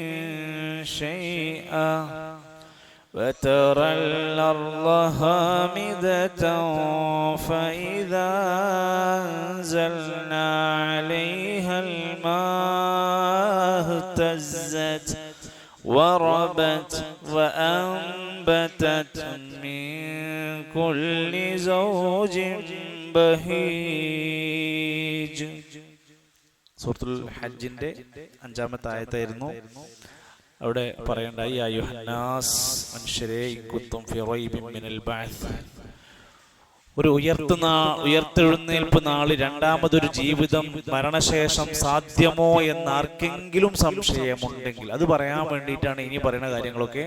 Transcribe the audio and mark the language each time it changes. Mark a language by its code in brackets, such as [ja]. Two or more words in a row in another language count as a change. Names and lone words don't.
[ar] شيئا وترى الأرض هامدة فإذا أنزلنا عليها الماء اهتزت وربت وأنبتت من كل زوج بهيج. [ml] സൂറത്തുൽ ഹജ്ജിന്റെ 5-ാമത്തെ ആയത്തായിരുന്നു. അവിടെ പറയണ്ടായി അയ്യുഹന്നാസ്, മനുഷ്യരെ, [ar] إن كنتم في ريب من البعث, [ml] ഒരു ഉയർത്തെഴുന്നേൽപ്പ് നാള്, രണ്ടാമതൊരു ജീവിതം മരണശേഷം സാധ്യമോ എന്ന് ആർക്കെങ്കിലും സംശയമുണ്ടെങ്കിൽ അത് പറയാൻ വേണ്ടിയിട്ടാണ് ഇനി പറയുന്ന കാര്യങ്ങളൊക്കെ.